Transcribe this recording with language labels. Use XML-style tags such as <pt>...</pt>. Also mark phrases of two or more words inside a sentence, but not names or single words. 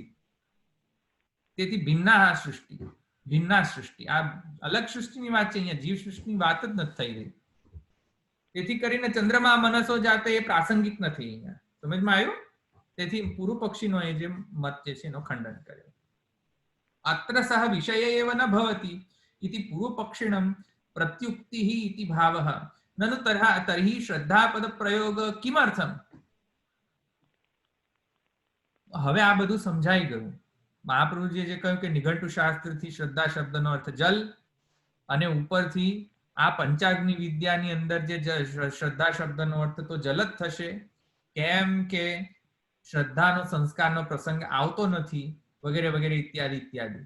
<gu>તેથી</gu> <sa>भिन्ना सृष्टि, भिन्ना सृष्टि,</sa> <gu>આ અલગ સૃષ્ટિની વાત છે. અહીંયા જીવ સૃષ્ટિની વાત જ નથી થઈ રહી. તેથી કરીને</gu> <sa>चन्द्रमा मनसो जाते</sa> <gu>એ પ્રાસંગિક નથી. અહીંયા સમજમાં આવ્યું? તેથી પૂર્વ પક્ષીનો એ જે મત જે છે એનો ખંડન કર્યો.</gu> <sa>अत्र सह विषय एव न भवती. इति पूर्वपक्षिणं प्रत्युक्तिः इति भावः ननु तर्हि श्रद्धापदप्रयोग किमर्थम्?</sa> <gu>હવે આ બધું સમજાઈ ગયું. મહાપ્રભુજીએ જે કહ્યું કે નિઘંટુ શાસ્ત્રથી શ્રદ્ધા શબ્દનો અર્થ જલ અને ઉપરથી આ પંચાગ્નિ વિદ્યાની અંદર જે શ્રદ્ધા શબ્દનો અર્થ તો જલ જ થશે, કેમ કે શ્રદ્ધાનો સંસ્કારનો પ્રસંગ આવતો નથી વગેરે વગેરે ઇત્યાદિ ઇત્યાદિ.</gu>